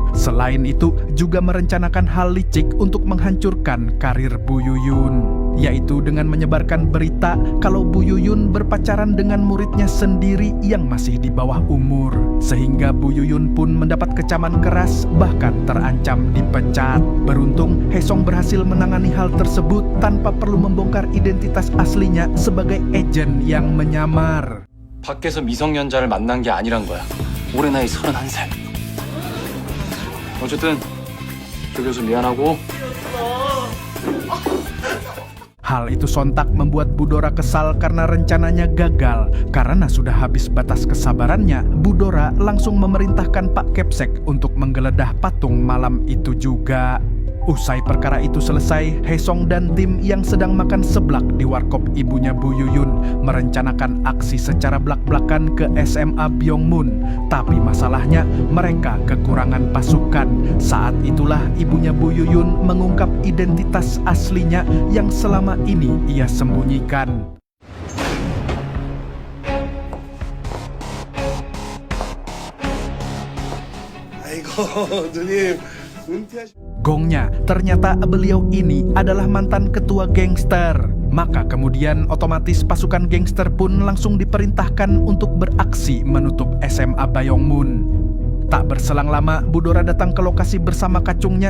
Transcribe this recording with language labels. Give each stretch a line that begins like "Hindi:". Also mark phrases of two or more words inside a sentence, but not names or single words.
Indonesian: Selain itu, juga merencanakan hal licik untuk menghancurkan karir Bu Yuyun, yaitu dengan menyebarkan berita kalau Bu Yuyun berpacaran dengan muridnya sendiri yang masih di bawah umur. Sehingga Bu Yuyun pun mendapat kecaman keras, bahkan terancam dipecat. Beruntung, Haesong berhasil menangani hal tersebut tanpa perlu membongkar identitas aslinya sebagai agen yang menyamar.
Korean: 밖에서 미성년자를 만난 게 아니란 거야. 올해 나이 31살. 어쨌든 조 교수 미안하고.
Indonesian: Hal itu sontak membuat Budora kesal karena rencananya gagal. Karena sudah habis batas kesabarannya, Budora langsung memerintahkan Pak Kepsek untuk menggeledah patung malam itu juga. Usai perkara itu selesai, Haesong dan tim yang sedang makan seblak di warkop ibunya Bu Yuyun merencanakan aksi secara blak-blakan ke SMA Byongmun. Tapi masalahnya mereka kekurangan pasukan. Saat itulah ibunya Bu Yuyun mengungkap identitas aslinya yang selama ini ia sembunyikan.
Korean: 아이고 누님 은퇴하시.
Indonesian: Gongnya, ternyata beliau ini adalah mantan ketua gangster. Maka kemudian otomatis pasukan gangster pun langsung diperintahkan untuk beraksi menutup SMA Byongmun. Tak berselang lama, Budora datang ke lokasi bersama kacungnya.